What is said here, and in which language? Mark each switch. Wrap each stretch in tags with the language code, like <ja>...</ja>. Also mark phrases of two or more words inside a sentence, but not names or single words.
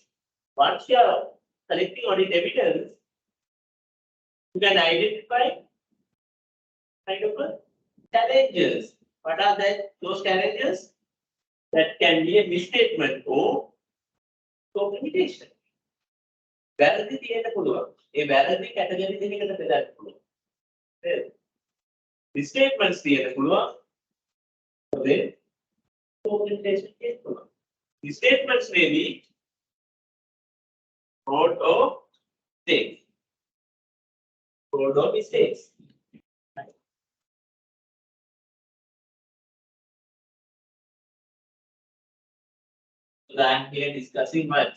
<en>Once you are collecting audit evidence, you can identify kind of challenges. What are those challenges? That can be a misstatement or scope limitation.</en> <si>වැරදි තියෙන්න පුළුවන්. ඒ වැරදි කැටගරි දෙකකට බෙදන්න පුළුවන්. Misstatements තියෙන්න පුළුවන්. then</si> <en>scope limitation</en> <si>තියෙන්න පුළුවන්.</si> <en>Misstatements may be fraud or mistakes. Fraud or mistakes. So I'm here discussing much.</en>